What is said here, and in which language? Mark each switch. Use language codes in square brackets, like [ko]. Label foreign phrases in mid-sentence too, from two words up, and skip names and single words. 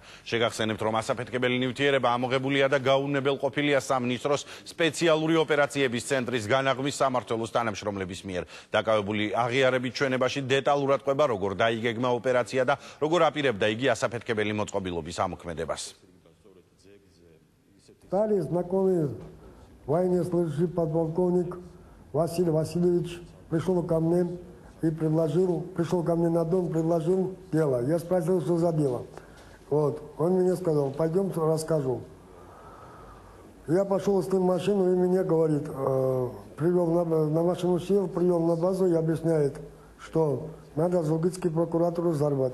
[ka] შეგახსენებთ, რომ ასაფეთქებელი ნივთიერება ამოღებულია და გაუნებელყოფილია სამინისტროს სპეციალური ოპერაციების ცენტრის განაღმის სამმართველოს თანამშრომლების მიერ. დაკავებული აღიარებით ჩვენებაში დეტალურად ყვება, როგორ დაიგეგმა ოპერაცია და როგორ აპირებდა იგი ასაფეთქებელი მოწყობილობის ამოქმედებას. [ru] Стали знакомый военный служащий подполковник Василий Васильевич пришел ко мне на дом, предложил дело. Я спросил, что за дело. Вот. Он мне сказал, пойдем расскажу. Я пошел с ним в машину и мне говорит, привел на машину сел, привел на базу и объясняет, что надо Зугдидскую прокуратуру взорвать.